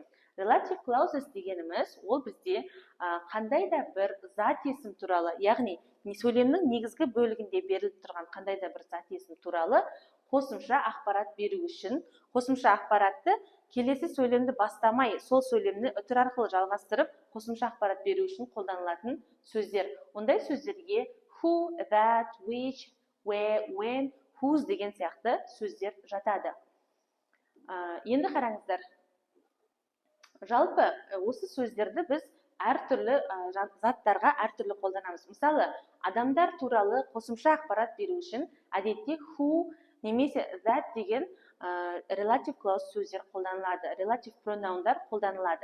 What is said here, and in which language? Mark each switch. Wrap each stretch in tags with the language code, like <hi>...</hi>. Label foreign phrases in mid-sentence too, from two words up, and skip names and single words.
<en>Relative clauses</en> <kk>дегеніміз, ол бізде қандай да бір зат есім туралы, яғни сөйлемнің негізгі бөлігінде беріліп тұрған қандай да бір зат есім туралы қосымша ақпарат беру үшін, қосымша ақпаратты келесі сөйлемді бастамай, сол сөйлемді үтір арқылы жалғастырып, қосымша ақпарат беру үшін қолданылатын сөздер. Ондай сөздерге</kk> <en>who, that, which, where, when, whose</en> <kk>деген сияқты сөздер жатады. Енді қараңыздар. Жалпы осы сөздерді біз әртүрлі заттарға әртүрлі қолданамыз. Мысалы, адамдар туралы қосымша ақпарат беру үшін әдетте who немесе that деген</kk> <en>relative clause</en> <kk>сөздер қолданылады,</kk> <en>relative pronounдар</en> <kk>қолданылады.</kk>